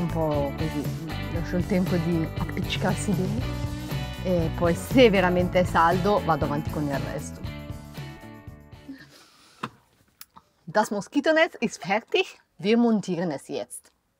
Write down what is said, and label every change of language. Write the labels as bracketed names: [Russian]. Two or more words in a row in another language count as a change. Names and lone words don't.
[Italian] po' così, lascio il tempo di appiccicarsi bene e poi se veramente è saldo vado avanti con il resto. [German] Das Moskitonetz ist fertig, wir montieren es jetzt.